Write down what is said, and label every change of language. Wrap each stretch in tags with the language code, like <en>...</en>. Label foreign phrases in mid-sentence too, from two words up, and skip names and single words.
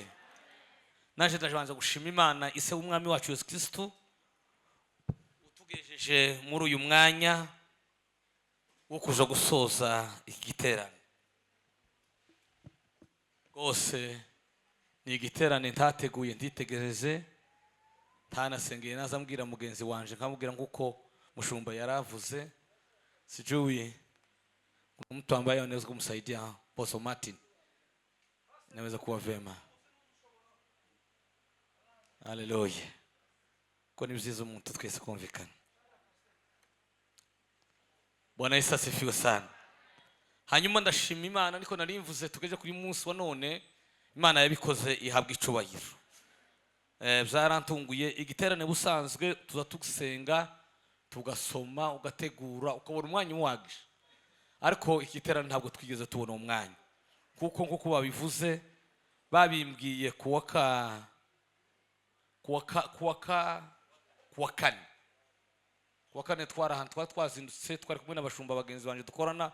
<rw>Naje ndabanza gushima Imana ise w'umwami wacu Yesu Kristo utugejeje muri uyu mwanya wo kuja gusoza igiterane. Gose ni igiterane ntateguye nditegereze ntanasengeye nazambwira mugenzi wanje nkamubwira nguko mushumba yaravuze</rw> <sw>sijui mtu ambaye anaweza kumsaidia Apostle Martin naweza kuwa vema</sw> <rw>haleluya ko ni byiza umuntu twese kumvikana.</rw> <sw>Bwana Yesu asifiwe sana.</sw> <rw>Hanyuma ndashima Imana niko narimvuze tugeje kuri munsi wa none, Imana yabikoze ihabwa icubahiro. Byarantunguye igiterane busanzwe tuza tugusenga tugasoma ugategura ukabona umwanya wagije, ariko igiterane ntabwo twigeze tubona umwanya kuko nkuko babivuze babimbwiye kuwa kane twazindutse twari kumwe n'abashumba bagenzi banje dukorana.</rw>